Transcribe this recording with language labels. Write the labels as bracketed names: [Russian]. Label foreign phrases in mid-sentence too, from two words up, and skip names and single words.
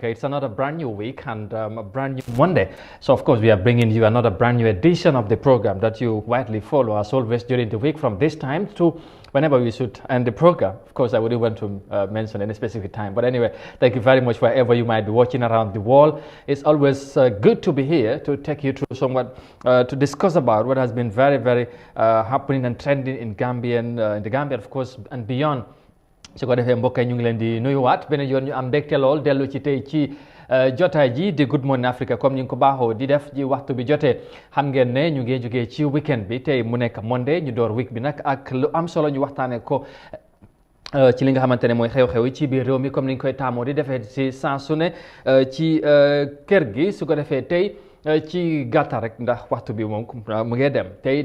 [English] It's another brand new week and a brand new Monday. So, of course, we are bringing you another brand new edition of the program that you widely follow, as always, during the week from this time to whenever we should end the program. Of course, I wouldn't want to mention any specific time. But anyway, thank you very much wherever you might be watching around the world. It's always good to be here to take you through somewhat to discuss about what has been very happening and trending in the Gambia, of course, and beyond. [Wolof] su ko defee mbokk yi ñu ngi leen di nuyuwaat beneen yoon ñu am mbégte lool dellu ci tey ci jotaay ji di Good Morning Africa comme ni nga ko baaxoo di def ji waxtu bi jotee xam ngeen ne ñu ngi jógee ci weekend bi tey mu nekk Monday ñu door week bi nag ak lu am solo ñu waxtaanee ko ci li nga xamante ne mooy xew-xew yi ci biir réew mi comme ni ñu koy taamoo di defee ci saa su ne ci kër gi su ko defee tey ci gàttal rek ndax waxtu bi moom mu ngi dem tey